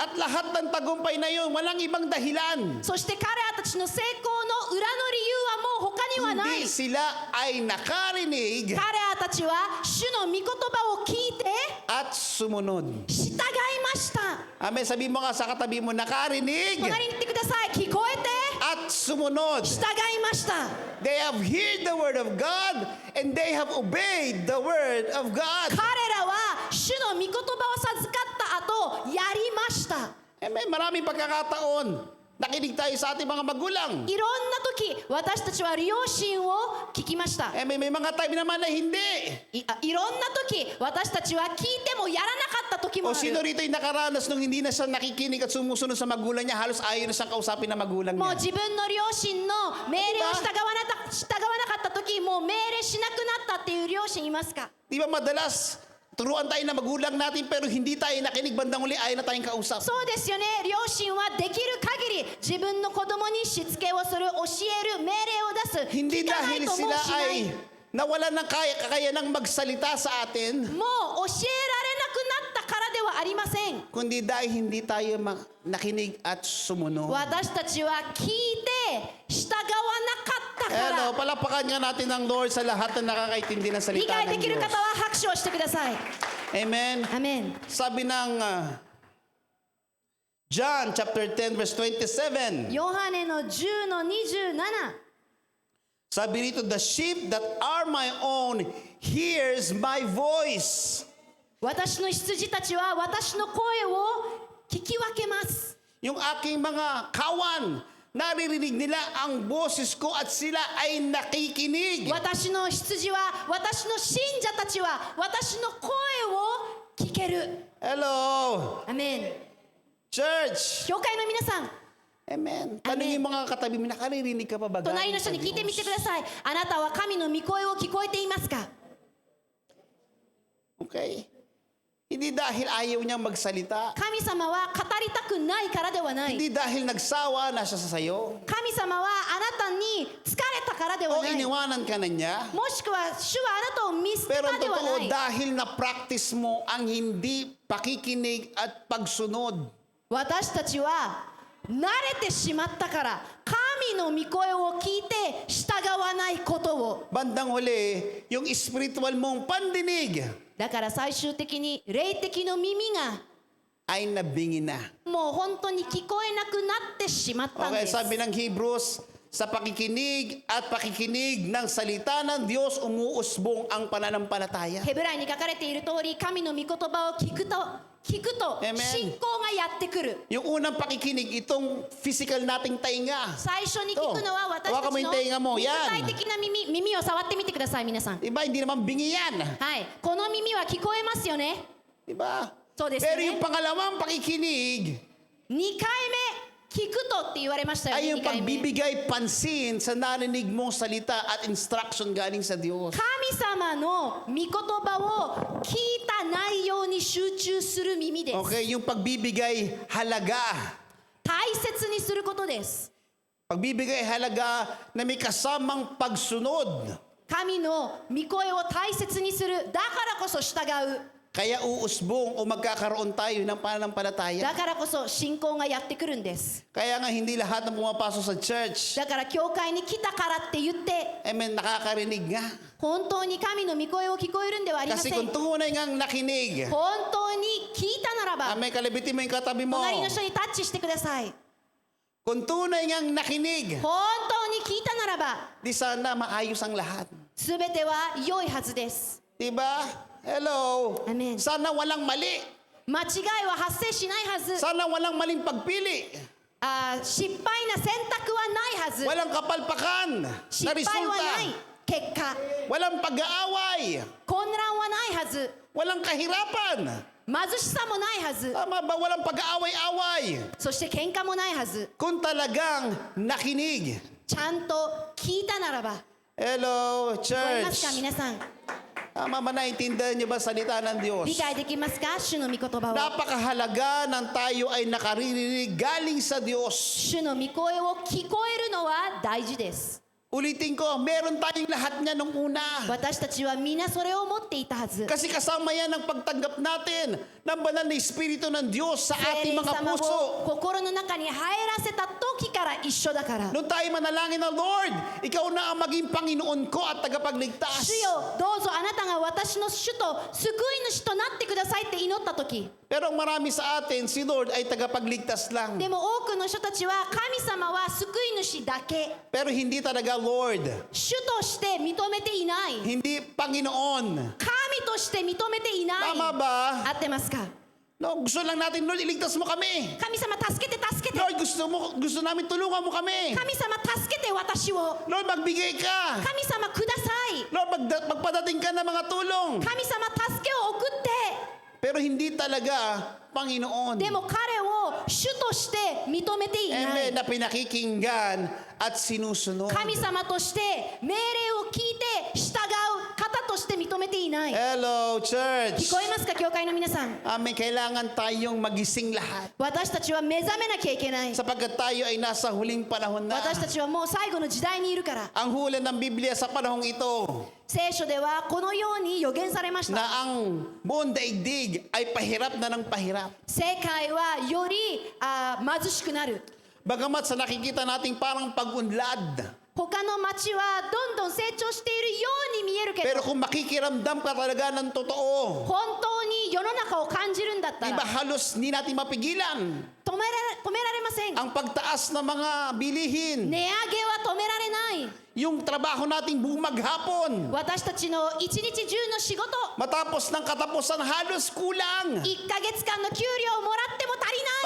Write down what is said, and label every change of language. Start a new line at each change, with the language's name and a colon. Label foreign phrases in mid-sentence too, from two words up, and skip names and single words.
Filipino: At lahat ng tagumpay na yun, walang ibang dahilan.
Japanese: そして彼らたちの成功の裏の理由はもう他にはない。
Filipino: Hindi sila ay nakarinig
Japanese: 彼らたちは主の御言葉を聞いて
Filipino: at sumunod.
Japanese: 従いました。
Filipino: Amen. Sabi mo nga sa katabi mo, nakarinig
Japanese: 隣に言ってください。聞こえて
Filipino: at sumunod.
Japanese: 従いました。
English: They have heard the word of God and they have obeyed the word of God.
Japanese: 彼らは主の御言葉を授かった後やりました。
Filipino: Amen. Maraming pagkakataon. Nakinig tayo sa ating mga magulang.
Japanese: いろんな時私たちは両親を聞きました。
Filipino: May mga time naman na hindi.
Japanese: いろんな時私たちは聞いてもやらなかった時も
Filipino: O
Japanese: あ
Filipino: sino
Japanese: る。
Filipino: rito yung nakaranas nung hindi na siya nakikinig at sumusunod sa magulang niya, halos ayaw na siyang kausapin ng magulang
Japanese: もう
Filipino: niya.
Japanese: 自分の両親の命令を従わなかった時もう命令しなくなったっていう両親いますか？
Filipino: Di ba madalas, turuan tayo ng magulang natin pero hindi tayo nakinig, bandang uli ayaw na tayong kausap.
Japanese: そうですよね。両親はできる限り自分の子供にしつけをする、教える、命令を出す。
Filipino: Hindi
Japanese: 聞かない
Filipino: dahil
Japanese: とも
Filipino: sila
Japanese: うしない。
Filipino: ay nawalan ng kakayanang magsalita sa atin,
Japanese: もう教えられなくなったからではありません。
Filipino: kundi dahil hindi tayo nakinig at sumunod.
Japanese: 私たちは聞いて従わなかったか
Filipino: Hello,
Japanese: ら。
Filipino: palapakan nga natin ng Lord sa lahat na nakakaintindi ng
Japanese: 理
Filipino: salita
Japanese: 解で
Filipino: ng
Japanese: きる
Filipino: Diyos.
Japanese: 方は拍手をしてください。
Filipino: Amen.
Japanese: アメン。
Filipino: Sabi ng John
English: chapter 10 verse 27.
Japanese: ヨハネの10の27。
Filipino: Sabi rito,
English: the sheep that are my own hears my voice.
Japanese: 私の羊たちは私の声を聞き分けます。
Filipino: Yung aking mga kawan, naririnig nila ang boses ko at sila ay nakikinig.
Japanese: 私の羊は、私の信者たちは私の声を聞ける。
Filipino: Hello,
Japanese: アメン。
Filipino: church.
Japanese: 教会の皆さん、
Filipino: Amen. Tanungin mo mga katabi mo, nakaririnig ka pa ba?
Japanese: 隣の
Filipino: galing
Japanese: 人
Filipino: sa
Japanese: に聞いてみて
Filipino: Diyos?
Japanese: ください。あなたは神の御声を聞こえていますか？
Filipino: Okay. Hindi dahil ayaw niyang magsalita.
Japanese: 神様は語りたくないからではない。
Filipino: Hindi dahil nagsawa na siya sa sayo.
Japanese: 神様はあなたに疲れたからでは
Filipino: O
Japanese: ない。
Filipino: iniwanan ka na niya.
Japanese: もしくは主はあなたを見捨て
Filipino: Pero
Japanese: た
Filipino: ang
Japanese: では
Filipino: totoo,
Japanese: ない。
Filipino: dahil na-practice mo ang hindi pakikinig at pagsunod.
Japanese: 私たちは慣れてしまったから神の御声を聞いて従わないことを。
Filipino: Bandang huli, yung spiritual mong pandinig
Japanese: だから最終的に霊的の耳が
Filipino: ay nabingi na.
Japanese: もう本当に聞こえなくなってしまったん
Filipino: Okay,
Japanese: です。
Filipino: sabi ng Hebrews, sa pakikinig at pakikinig ng salita ng Diyos, umuusbong ang pananampalataya.
Japanese: ヘブライに書かれている通り、神の御言葉を聞くと
Filipino: Amen.
Japanese: 信仰がやってくる。
Filipino: Yung unang pakikinig, itong physical nating tainga.
Japanese: 最初に聞くのは私
Filipino: Hawakan
Japanese: た
Filipino: mo
Japanese: ち
Filipino: yung
Japanese: の
Filipino: tenga mo.
Japanese: 肉
Filipino: Yan.
Japanese: 体的な耳を触ってみてください皆さん。
Filipino: Diba? Hindi naman bingi yan.
Japanese: はい、この耳は聞こえますよね。
Filipino: Diba?
Japanese: そうですよ
Filipino: Pero
Japanese: ね。
Filipino: yung pangalawang pakikinig
Japanese: 2回目聞くとって言われましたよ
Filipino: ay
Japanese: ね。
Filipino: yung
Japanese: 2回目。
Filipino: pagbibigay pansin sa narinig mong salita at instruction galing sa Diyos.
Japanese: 神様の御言葉を聞いた内容に集中する耳です。
Filipino: Okay, yung pagbibigay halaga.
Japanese: 大切にすることです。
Filipino: Pagbibigay halaga na may kasamang pagsunod.
Japanese: 神の御声を大切にする。だからこそ従う。
Filipino: Kaya uusbong o magkakaroon tayo ng pananampalataya.
Japanese: だからこそ信仰がやってくるんです。
Filipino: Kaya nga hindi lahat ng pumapasok sa church,
Japanese: だから教会に来たからって言って
Filipino: amen, nakakarinig nga.
Japanese: 本当に神の御声を聞こえるんではありま
Filipino: Kasi
Japanese: せ
Filipino: kung
Japanese: ん。
Filipino: tunay ngang nakinig,
Japanese: 本当に聞いたならば
Filipino: amen, kalabitin mo yung katabi mo.
Japanese: 隣の人にタッチしてください。
Filipino: Kung tunay ngang nakinig,
Japanese: 本当に聞いたならば
Filipino: di sana maayos ang lahat.
Japanese: 全ては良いはずです。
Filipino: Diba? Hello. Amen. Sana walang mali.
Japanese: 間違いは発生しないはず。
Filipino: Sana walang maling pagpili.
Japanese: 失敗な選択はないはず。
Filipino: Walang kapalpakan na
Japanese: 失敗はない
Filipino: resulta.
Japanese: 結果。
Filipino: Walang pag-aaway.
Japanese: 混乱はないはず。
Filipino: Walang kahirapan.
Japanese: 貧しさもないはず。
Filipino: Tama ba? Walang pag-aaway-away.
Japanese: そして喧嘩もないはず。
Filipino: Kung talagang nakinig.
Japanese: ちゃんと聞いたならば。
Filipino: Hello,
Japanese: 聞こえます
Filipino: church.
Japanese: か皆さん。
Filipino: Tama ba, naintindihan niyo ba salita ng Diyos?
Japanese: 理解できますか？主の御言葉を。
Filipino: Napakahalaga ng tayo ay nakaririnig galing sa Diyos.
Japanese: 主の御声を聞こえるのは大事です。
Filipino: Ulitin ko, meron tayong lahat niya nung una.
Japanese: 私たちは皆それを持っていたはず。
Filipino: Kasi kasama yan ang pagtanggap natin ng banal na Espiritu ng Diyos sa
Japanese: 聖
Filipino: ating
Japanese: 霊
Filipino: mga
Japanese: 様
Filipino: puso.
Japanese: を心の中に入らせた時から一緒だから。
Filipino: Noon tayo manalangin na, Lord, Ikaw na ang maging Panginoon ko at tagapagligtas.
Japanese: 主よ、どうぞあなたが私の主と救い主となってくださいって祈った時。
Filipino: Pero ang marami sa atin, si Lord ay tagapagligtas lang.
Japanese: でも多くの人たちは神様は救い主だけ。
Filipino: Pero hindi talaga Lord.
Japanese: 主として認めていない。
Filipino: Hindi Panginoon.
Japanese: 神として認めていない。
Filipino: Tama ba?
Japanese: 合ってますか？
Filipino: No, gusto lang natin, Lord, iligtas mo kami.
Japanese: 神様助けて助けて。
Filipino: Lord, gusto namin tulungan mo kami.
Japanese: 神様助けて私を。
Filipino: Lord, magbigay ka.
Japanese: 神様ください。
Filipino: Lord, magpadating ka ng mga tulong.
Japanese: 神様助けを送って。
Filipino: Pero hindi talaga Panginoon.
Japanese: でも彼を主として認めていな
Filipino: Amen,
Japanese: い。
Filipino: na pinakikinggan at sinusunod.
Japanese: 神様として命令を聞いて従う方として認めていない。
Filipino: Hello,
Japanese: 聞
Filipino: church.
Japanese: こえますか、教会の皆さん。
Filipino: Amen, kailangan tayong magising lahat.
Japanese: 私たちは目覚めなきゃいけない。
Filipino: Sapagkat tayo ay nasa huling panahon na.
Japanese: 私たちはもう最後の時代にいるから。
Filipino: Ang hula ng Biblia sa panahong ito
Japanese: 聖書ではこのように予言されました。
Filipino: na ang buong daigdig ay pahirap na ng pahirap.
Japanese: 世界はより貧しくなる。
Filipino: Bagamat sa nakikita nating parang pag-unlad.
Japanese: 他の町はどんどん成長しているように見えるけ
Filipino: Pero
Japanese: ど、
Filipino: kung makikiramdam ka talaga ng totoo,
Japanese: 本当に世の中を感じるんだった
Filipino: di
Japanese: ら
Filipino: ba halos hindi natin mapigilan
Japanese: 止められません。
Filipino: ang pagtaas ng mga bilihin,
Japanese: 値上げは止められない。
Filipino: yung trabaho nating buong maghapon.
Japanese: 私たちの一日中の仕事、
Filipino: Matapos ng katapusan, halos kulang.
Japanese: 1 ヶ月間の給料をもらっても足りない。